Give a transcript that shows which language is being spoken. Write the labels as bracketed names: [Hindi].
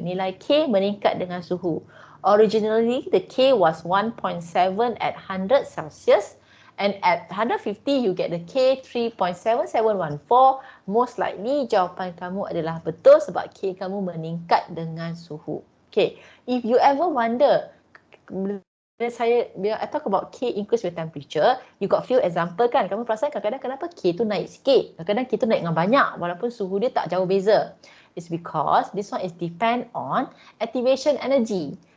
[Malay] Nilai K meningkat dengan suhu. [English] Originally, the K was 1.7 at 100 Celsius. And at 150, you get the K 3.7714. Most likely, [Malay] jawapan kamu adalah betul sebab K kamu meningkat dengan suhu. [English] Okay, if you ever wonder, bila I talk about K increase with temperature, you got few example kan? [Malay] Kamu perasan kadang-kadang kenapa K tu naik sikit? Kadang-kadang K tu naik dengan banyak walaupun suhu dia tak jauh beza. [English] It's because this one is depend on activation energy.